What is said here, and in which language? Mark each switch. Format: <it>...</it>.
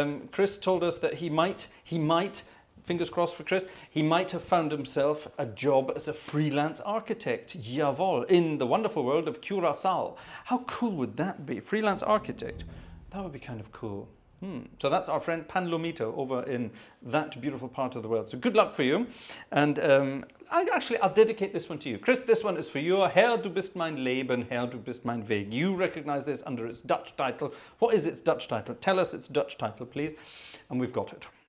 <en>Chris told us that he might, fingers crossed for Chris, he might have found himself a job as a freelance architect,</en> <de>jawohl,</de> <en>in the wonderful world of Curacao. How cool would that be? Freelance architect. That would be kind of cool. So that's our friend Pan Lomito over in that beautiful part of the world. So good luck for you. And I'll dedicate this one to you. Chris, this one is for you.</en> <de>Herr, du bist mein Leben, Herr, du bist mein Weg.</de> <en>You recognize this under its Dutch title. What is its Dutch title? Tell us its Dutch title, please. And we've got it.</en>